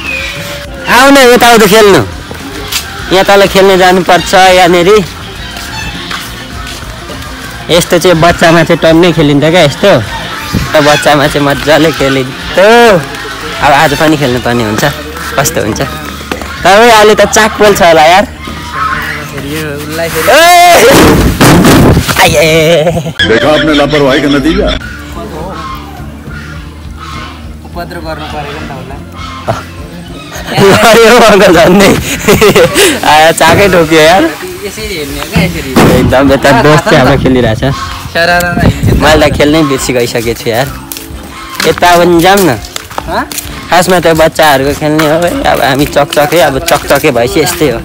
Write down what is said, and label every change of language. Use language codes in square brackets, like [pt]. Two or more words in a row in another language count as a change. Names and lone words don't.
[ne] आउन यताउता खेल्नु यहाँ तल खेल्न जानुपर्छ यहाँनिर यस्तो चाहिँ बच्चामा चाहिँ टन्नै खेलिन्छ क्या यस्तो बच्चामा चाहिँ मजाले खेलिन्थ्यो अब आज पनि खेल्नुपर्ने हुन्छ कस्तो हुन्छ तपाईँ अहिले त चाक पोल्छ होला यार [hi] देखा आपने लापरवाही का नतीजा [ne] उपद्रो गर्नु परेको नि त होला झन्डै चाकै ठोक्यो यार यसरी हेर्ने क्या यसरी एकदम यता दोस्त चाहिँ हाम्रो खेलिरहेछ सरारा हिँड्छ मैले त खेल्नै बिर्सी गइसकेको छु यार यता पनि जाऊँ न खासमा त बच्चाहरूको खेल्ने हो है अब हामी चकचकै अब चकचके भएपछि यस्तै हो